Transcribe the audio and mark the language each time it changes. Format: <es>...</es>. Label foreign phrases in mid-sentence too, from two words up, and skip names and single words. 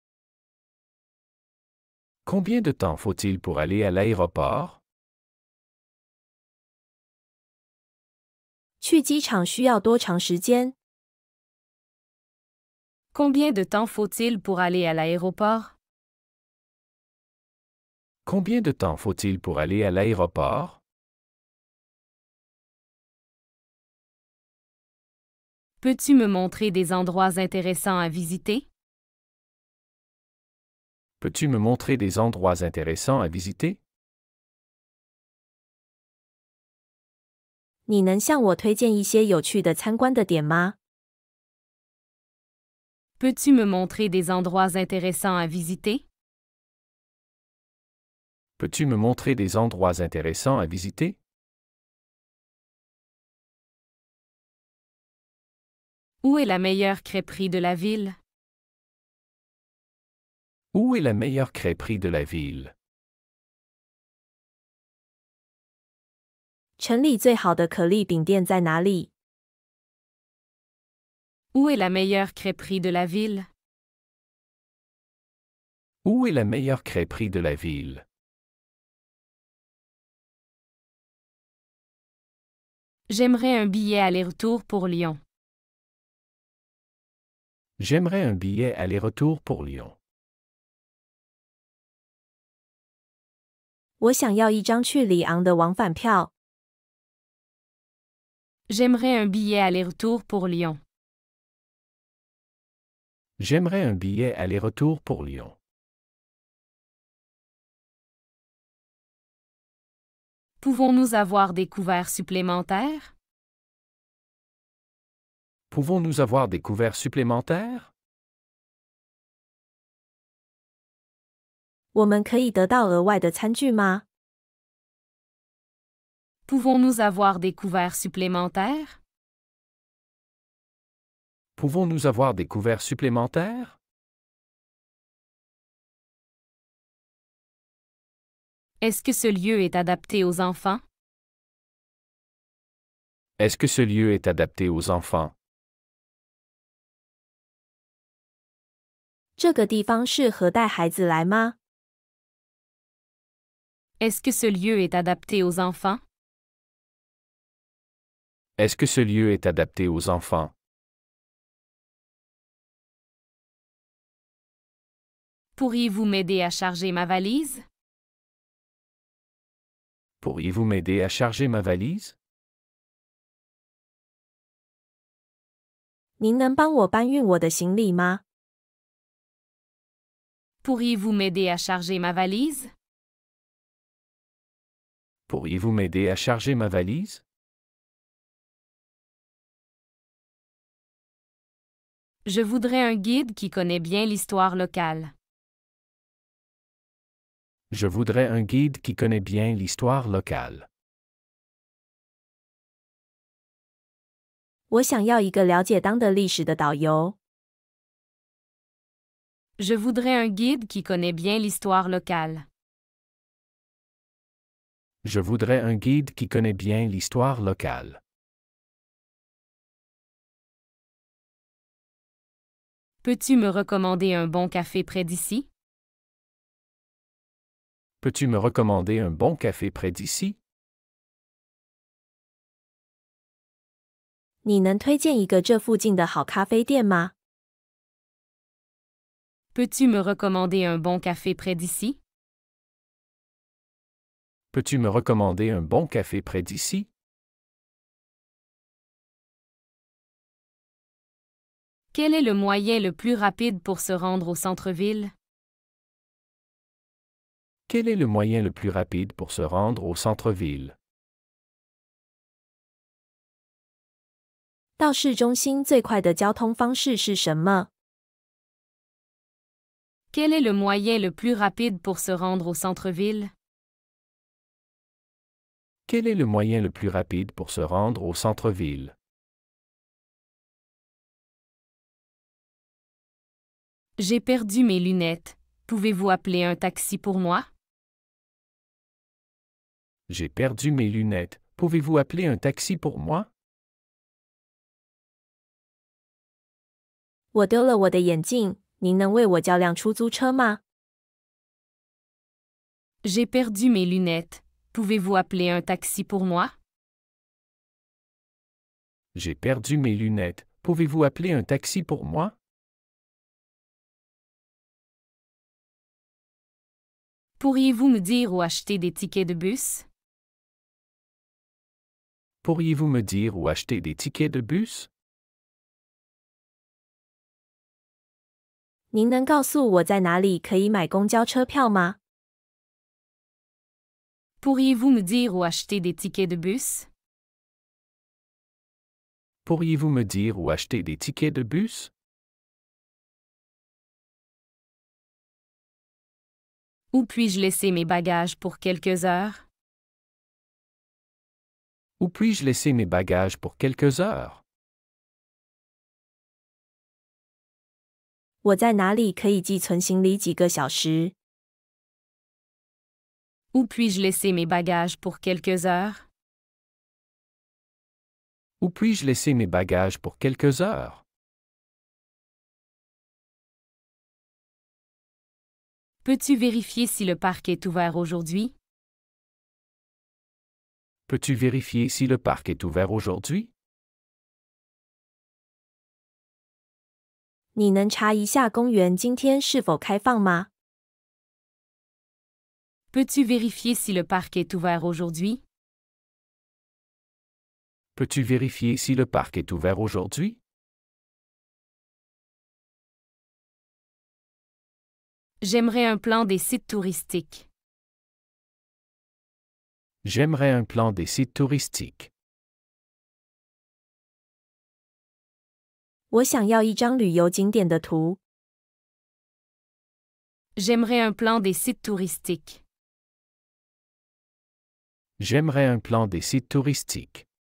<fr>Combien de temps faut-il pour aller à l'aéroport?</fr> <zh>去机场需要多长时间？</zh> <fr>Combien de temps faut-il pour aller à l'aéroport? Combien de temps faut-il pour aller à l'aéroport? Peux-tu me montrer des endroits intéressants à visiter? Peux-tu me montrer des endroits intéressants à visiter?</fr> <zh>你能向我推荐一些有趣的参观的点吗？</zh> <fr>Peux-tu me montrer des endroits intéressants à visiter? Peux-tu me montrer des endroits intéressants à visiter? Où est la meilleure crêperie de la ville? Où est la meilleure crêperie de la ville?</fr> <zh>城里最好的可丽饼店在哪里？</zh> <fr>Où est la meilleure crêperie de la ville? Où est la meilleure crêperie de la ville? J'aimerais un billet aller-retour pour Lyon. J'aimerais un billet aller-retour pour Lyon.</fr> <zh>我想要一张去里昂的往返票。</zh> <fr>J'aimerais un billet aller-retour pour Lyon. J'aimerais un billet aller-retour pour Lyon. Pouvons-nous avoir des couverts supplémentaires? Pouvons-nous avoir des couverts supplémentaires?</fr> <zh>我们可以得到额外的餐具吗？</zh> <fr>Pouvons-nous avoir des couverts supplémentaires? Pouvons-nous avoir des couverts supplémentaires? Est-ce que ce lieu est adapté aux enfants? Est-ce que ce lieu est adapté aux enfants?</fr> <zh>这个地方适合带孩子来吗？</zh> <fr>Est-ce que ce lieu est adapté aux enfants? Est-ce que ce lieu est adapté aux enfants? Pourriez-vous m'aider à charger ma valise? Pourriez-vous m'aider à charger ma valise?</fr> <zh>您能帮我搬运我的行李吗？</zh> <fr>Pourriez-vous m'aider à charger ma valise? Pourriez-vous m'aider à charger ma valise? Je voudrais un guide qui connaît bien l'histoire locale. Je voudrais un guide qui connaît bien l'histoire locale.</fr> <zh>我想要一个了解当地历史的导游。</zh> <fr>Je voudrais un guide qui connaît bien l'histoire locale. Je voudrais un guide qui connaît bien l'histoire locale. Peux-tu me recommander un bon café près d'ici? Peux-tu me recommander un bon café près d'ici?</fr> <zh>你能推荐一个这附近的好咖啡店吗？</zh> <fr>Peux-tu me recommander un bon café près d'ici? Peux-tu me recommander un bon café près d'ici? Quel est le moyen le plus rapide pour se rendre au centre-ville? Quel est le moyen le plus rapide pour se rendre au centre-ville?</fr> <zh>到市中心最快的交通方式是什么？</zh> <fr>Quel est le moyen le plus rapide pour se rendre au centre-ville? Quel est le moyen le plus rapide pour se rendre au centre-ville? J'ai perdu mes lunettes. Pouvez-vous appeler un taxi pour moi? J'ai perdu mes lunettes. Pouvez-vous appeler un taxi pour moi?</fr> <zh>我丢了我的眼镜，您能为我叫辆出租车吗？</zh> <fr>J'ai perdu mes lunettes. Pouvez-vous appeler un taxi pour moi? J'ai perdu mes lunettes. Pouvez-vous appeler un taxi pour moi? Pourriez-vous me dire où acheter des tickets de bus? Pourriez-vous me dire où acheter des tickets de bus?</fr> <zh>您能告诉我在哪里可以买公交车票吗？</zh> <fr>Pourriez-vous me dire où acheter des tickets de bus? Pourriez-vous me dire où acheter des tickets de bus? Où puis-je laisser mes bagages pour quelques heures? Où puis-je laisser mes bagages pour quelques heures?</fr> <zh>我在哪里可以寄存行李几个小时？</zh> <fr>Où puis-je laisser mes bagages pour quelques heures? Où puis-je laisser mes bagages pour quelques heures? Peux-tu vérifier si le parc est ouvert aujourd'hui? Peux-tu vérifier si le parc est ouvert aujourd'hui?</fr> <zh>你能查一下公园今天是否开放吗？</zh> <fr>Peux-tu vérifier si le parc est ouvert aujourd'hui? Peux-tu vérifier si le parc est ouvert aujourd'hui? J'aimerais un plan des sites touristiques. J'aimerais un plan des sites touristiques.</fr> <zh>我想要一张旅游景点的图。</zh> <fr>J'aimerais un plan des sites touristiques. J'aimerais un plan des sites touristiques.</fr>